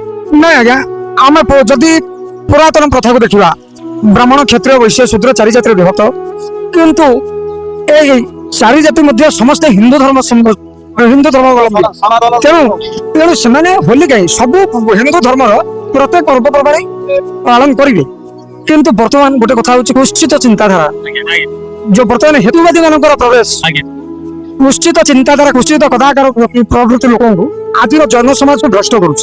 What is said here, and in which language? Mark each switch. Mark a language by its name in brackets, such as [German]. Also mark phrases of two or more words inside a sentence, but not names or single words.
[Odia] ନାଇଁ ଆଜ୍ଞା ଆମେ ଯଦି ପୁରାତନ ପ୍ରଥାକୁ ଦେଖିବା ବ୍ରାହ୍ମଣ କ୍ଷତ୍ରିୟ ବୈଶ୍ୟ ଶୂଦ୍ର ଚାରି ଜାତିରେ ବିଭକ୍ତ କିନ୍ତୁ ଏଇ ଚାରି ଜାତି ମଧ୍ୟ ସମସ୍ତେ ହିନ୍ଦୁ ଧର୍ମ ତେଣୁ ସେମାନେ ହୋଲି କାହିଁ ସବୁ ହିନ୍ଦୁ ଧର୍ମର ପ୍ରତ୍ୟେକ ପର୍ବପର୍ବାଣି ପାଳନ କରିବେ କିନ୍ତୁ ବର୍ତ୍ତମାନ ଗୋଟେ କଥା ହଉଛି କୁଶ୍ଚିତ ଚିନ୍ତାଧାରା ଯୋଉ ବର୍ତ୍ତମାନ ହେତୁବାଦୀ ମାନଙ୍କର ପ୍ରବେଶ କୁଶ୍ଚିତ ଚିନ୍ତାଧାରା କୁଶ୍ଚିତ କଦାକାର ପ୍ରବୃତ୍ତି ଲୋକଙ୍କୁ ଆଜିର ଜନସମାଜକୁ ଭ୍ରଷ୍ଟ କରୁଛି।